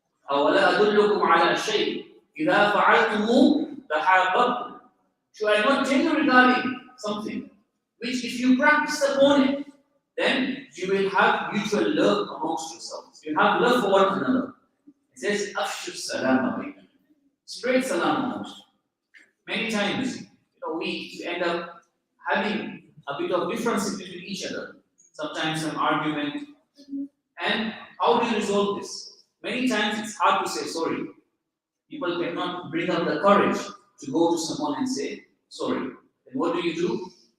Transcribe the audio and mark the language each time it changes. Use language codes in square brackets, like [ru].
[ar] أَوَلَا أَدُلُّكُمْ عَلَى شَيْءٍ إِذَا فَعَلْتُمُ تَحَابَّبْتُمْ. [en] Should I not tell you regarding something which if you practice upon it, then you will have mutual love amongst yourselves. You have love for one another. It says, [ar] أَفْشُوا السَّلَامَ بَيْنَكُمْ. [en] Spread salam amongst you. Many times, we end up having a bit of difference between each other. Sometimes some argument. And how do you resolve this? Many times it's hard to say sorry. People cannot bring up the courage to go to someone and say sorry. Then what do?